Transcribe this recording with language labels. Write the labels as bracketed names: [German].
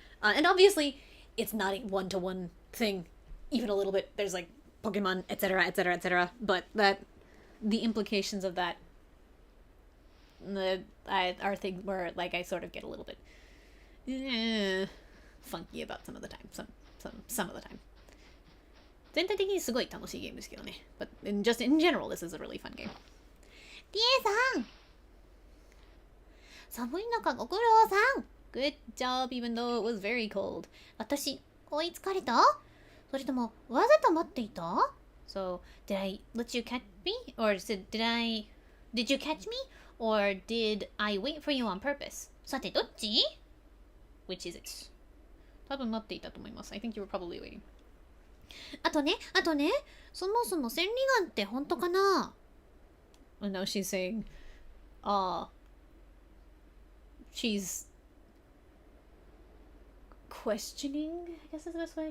[English] And obviously, it's not a one-to-one thing, even a little bit. There's like Pokemon, etc., etc., etc. But that the implications of that are things where like I sort of get a little bit funky about some of the time. Some of the time. [Japanese] 全体的にすごい楽しいゲームですけどね。 [English] But just in general, this is a really fun game. [Japanese] リエさん、寒い中ご苦労さん。 [English] Good job, even though it was very cold. [Japanese] 私、追いつかれた？それともわざと待っていた？ [English] So, did I let you catch me? Or did you catch me? Or did I wait for you on purpose? [Japanese] さてどっち？ [English] Which is it? [Japanese] 多分待っていたと思います。 [English] I think you were probably waiting. [Japanese] あとね、そもそも千里眼って本当かな？ [English] And now she's saying, she's questioning, I guess is the best way.